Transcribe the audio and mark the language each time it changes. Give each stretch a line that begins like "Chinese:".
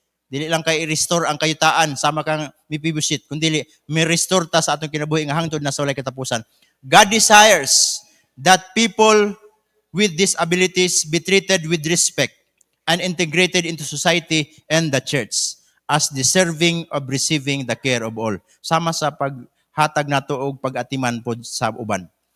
Cebuano: Dili lang kay i-restore ang kayutaan sama kang Mephibosheth, kundi may restore ta sa atong kinabuhi nga hangtod na sa walay katapusan.
English: God desires that people with disabilities be treated with respect and integrated into society and the church as deserving of receiving the care of all.
Cebuano: Sama sa paghatag nato og pag-atiman pod sa uban.